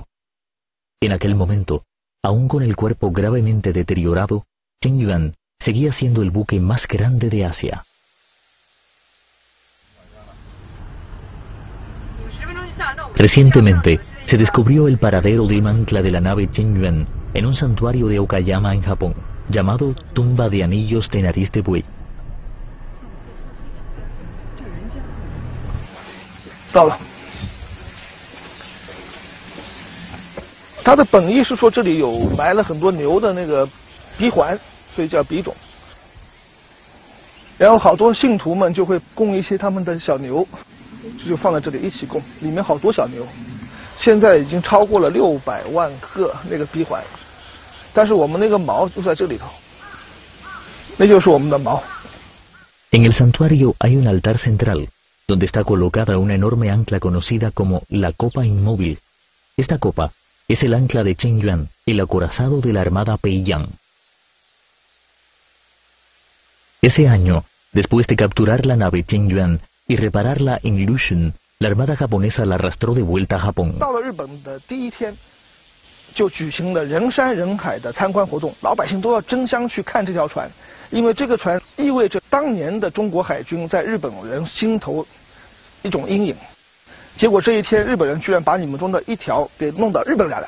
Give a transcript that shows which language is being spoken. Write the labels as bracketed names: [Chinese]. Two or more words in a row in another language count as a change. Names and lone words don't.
[Spanish] En aquel momento, aún con el cuerpo gravemente deteriorado, Chengyuan seguía siendo el buque más grande de Asia. Recientemente, se descubrió el paradero del ancla de la nave Chengyuan en un santuario de Okayama en Japón, llamado Tumba de Anillos de Nariz de Buey. [Chinese] 到了。它的本意是说这里有埋了很多牛的那个鼻环，所以叫鼻冢。然后好多信徒们就会供一些他们的小牛，就放在这里一起供，里面好多小牛。现在已经超过了600万个那个鼻环，但是我们那个毛就在这里头，那就是我们的毛。 [Spanish] En el santuario hay un altar central, donde está colocada una enorme ancla conocida como la Copa Inmóvil. Esta copa es el ancla de Chengyuan, el acorazado de la Armada Peiyang. Ese año, después de capturar la nave Chengyuan y repararla en Lushen, la Armada japonesa la arrastró de vuelta a Japón. [Chinese] 到了日本的第一天，就举行了人山人海的参观活动，老百姓都要争相去看这条船，因为这个船意味着当年的中国海军在日本人心头一种阴影。结果这一天，日本人居然把你们中的一条给弄到日本来了。